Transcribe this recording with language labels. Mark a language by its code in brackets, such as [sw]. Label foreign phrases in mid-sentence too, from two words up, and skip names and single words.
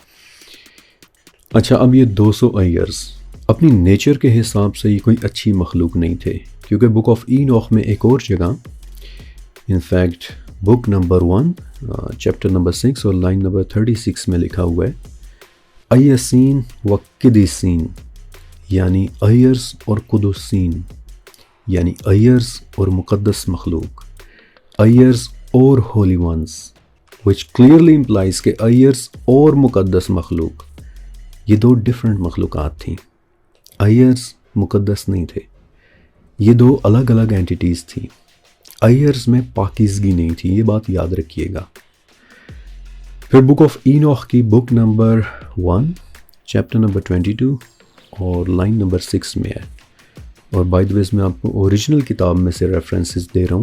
[ur] اچھا، اب یہ 200 ایرز اپنی نیچر کے حساب سے یہ کوئی اچھی مخلوق نہیں تھے، کیونکہ بک آف اینوخ میں ایک اور جگہ، [en] in fact book number 1 chapter number 6 [ur] اور [en] line number 36 [ur] میں لکھا ہوا ہے ایسین و قدیسین، یعنی ایرز اور قدسین، یعنی ایرز اور مقدس مخلوق، ایرز اور [en] holy ones, which clearly implies [ur] کہ ایرز اور مقدس مخلوق یہ 2 ڈیفرنٹ مخلوقات تھیں۔ ایرز مقدس نہیں تھے، یہ 2 الگ الگ اینٹیٹیز تھیں۔ ایرز میں پاکیزگی نہیں تھی، یہ بات یاد رکھیے گا۔ پھر بک آف اینوخ کی [en] book number 1 chapter number 22 [ur] اور [en] line number 6 [ur] میں ہے، اور [en] by the ways [ur] میں آپ کو اوریجنل کتاب میں سے ریفرنسز دے رہا ہوں۔